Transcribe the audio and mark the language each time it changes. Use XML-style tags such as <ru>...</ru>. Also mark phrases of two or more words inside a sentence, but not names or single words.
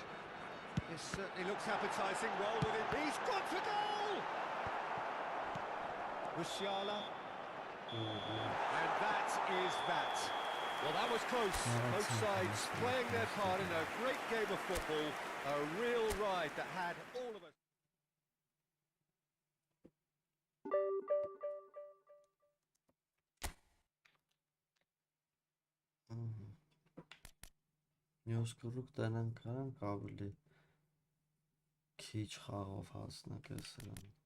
<en>This certainly looks appetising, well within. He's gone for goal! Musiala. And that is that. Well, that was close. Both sides playing their part in a great game of football. A real ride that had all of us.</en> <hy>Մյուս կրուկ տենանք կարանք ավելի քիչ խաղով հասնենք է սրան։</hy>